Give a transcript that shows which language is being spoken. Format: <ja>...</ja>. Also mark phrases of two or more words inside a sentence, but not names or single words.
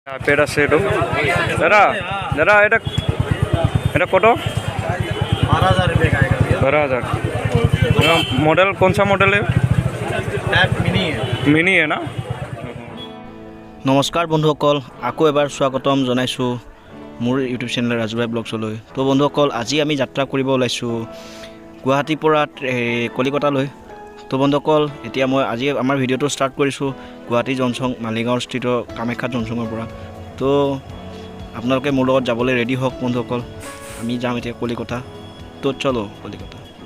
<as>পেড আছে এইটো দাদা দাদা এটা এটা কত</as> <hi>12,000 रुपये का आएगा भैया 12,000 मॉडल कौन सा मॉडल है टैप मिनी है मिनी है ना</hi> <as>নমস্কাৰ বন্ধুসকল আকৌ এবাৰ স্বাগতম জনাইছোঁ মোৰ</as> <en>YouTube channel</en> <as>ৰাজু ভাই ব্লগছলৈ তো বন্ধুসকল আজি আমি যাত্ৰা কৰিব ওলাইছোঁ গুৱাহাটীৰ পৰা কলিকতালৈ তো বন্ধুসকল এতিয়া মই আজি আমাৰ ভিডিঅ'টো ষ্টাৰ্ট কৰিছোঁ গুৱাহাটী জনচং মালিগাঁও স্থিত কামাখ্যা জনচঙৰ পৰা তো আপোনালোকে মোৰ লগত যাবলৈ ৰেডি হওক বন্ধুসকল আমি যাম এতিয়া কলিকতা তো চলো কলিকতা</as>